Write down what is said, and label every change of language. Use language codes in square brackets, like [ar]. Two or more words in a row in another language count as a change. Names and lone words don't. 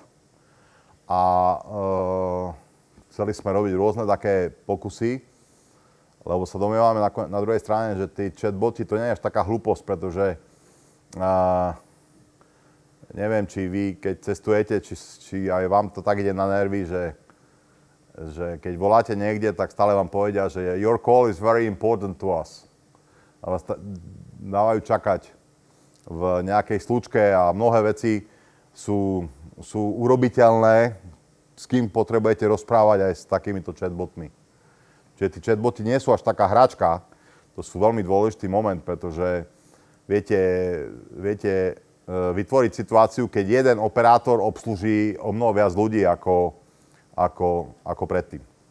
[sk] A chceli sme robiť rôzne také pokusy, lebo sa domnievame na druhej strane, že tí chatboti to nie je až taká hlúposť, pretože neviem, či vy, keď cestujete, či aj vám to tak ide na nervy, že keď voláte niekde, tak stále vám povedia, že [en] your call is very important to us. [sk] A vás dávajú čakať v nejakej slučke a mnohé veci sú urobiteľné, s kým potrebujete rozprávať aj s takýmito chatbotmi. Čiže tí chatboty nie sú až taká hračka, to sú veľmi dôležitý moment, pretože viete vytvoriť situáciu, keď jeden operátor obslúži o mnoho viac ľudí ako predtým.